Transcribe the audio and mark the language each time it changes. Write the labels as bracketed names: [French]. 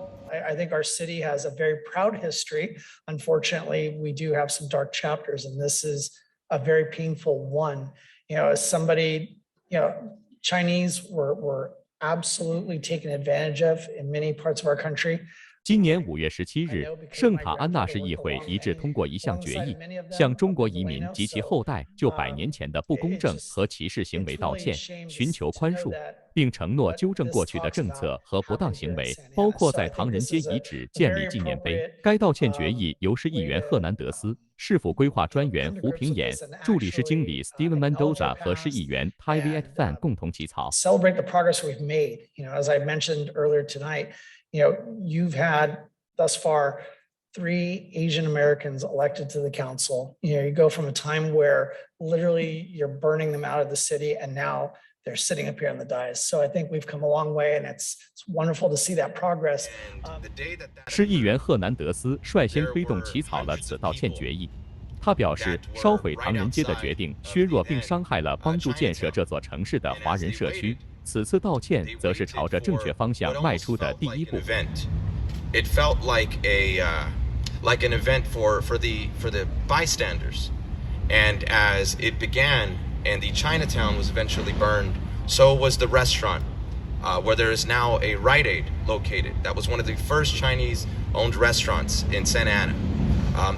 [English] I think our city has a very proud history. Unfortunately, we do have some dark chapters, and this is a very painful one. You know, as somebody, Chinese were absolutely taken advantage of in many parts of our country. [Chinese] 今年5月17日，圣塔安纳市议会一致通过一项决议，向中国移民及其后代就100年前的不公正和歧视行为道歉，寻求宽恕，并承诺纠正过去的政策和不当行为，包括在唐人街遗址建立纪念碑。该道歉决议由市议员赫南德斯、市府规划专员胡平衍、助理市经理 Steven Mendoza 和市议员 Tai Viet Phan 共同起草。 [English] Celebrate the progress we've made. As I mentioned earlier tonight. You've had thus far 3 Asian Americans elected to the council. You go from a time where literally you're burning them out of the city, and now they're sitting up here on the dais. So I think we've come a long way, and it's wonderful to see that progress. [Chinese] 市议员赫南德斯率先推动起草了此道歉决议。他表示，烧毁唐人街的决定削弱并伤害了帮助建设这座城市的华人社区。此次道歉则是朝着正确方向迈出的第一步。 [English] It felt like an event for the bystanders, and as it began and the Chinatown was eventually burned, so was the restaurant, where there is now a Rite Aid located. That was one of the first Chinese-owned restaurants in Santa Ana.